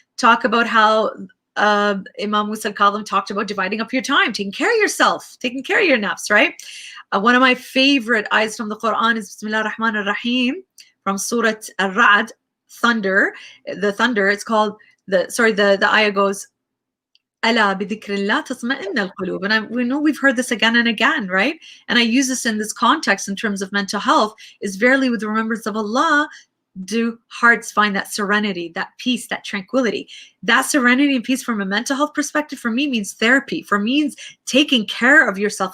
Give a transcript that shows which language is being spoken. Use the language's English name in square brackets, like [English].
[English] Talk about how Imam Musa al-Kadhim talked about dividing up your time, taking care of yourself, taking care of your nafs, right? One of my favorite ayahs from the Quran is Bismillah ar-Rahman ar-Rahim from Surah Al-Ra'd, thunder. The thunder, it's called, the ayah goes, [Arabic] ألا بذكر الله تطمئن القلوب. [English] And we know we've heard this again and again, right? And I use this in this context in terms of mental health, is verily with the remembrance of Allah do hearts find that serenity, that peace, that tranquility. That serenity and peace from a mental health perspective for me means therapy, for me means taking care of yourself.